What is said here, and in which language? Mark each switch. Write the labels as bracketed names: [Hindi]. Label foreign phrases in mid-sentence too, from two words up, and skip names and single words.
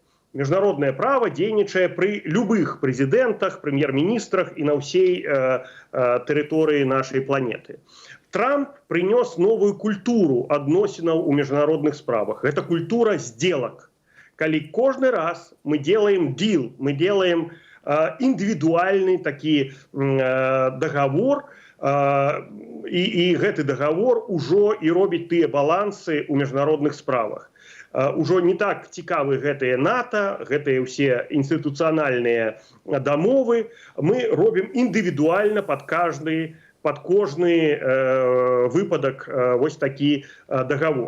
[Belarusian] Міжнароднае права дзейнічае пры любых прэзідэнтах, прэм'ер-міністрах і на ўсей тэрыторыі нашай планеты. Трамп прынёс новую культуру адносінаў у міжнародных справах. Гэта культура сделак. Калі кожны раз [Russian] мы делаем deal, мы делаем индивидуальный такой договор [Belarusian] і гэты дагавор ужо і робіць тыя балансы ў міжнародных справах. Ужо не так цікавы гэтыя НАТО, гэтыя ўсе інстытуцыянальныя дамовы. Мы робім індывідуальна пад кожны выпадак вось такі дагавор.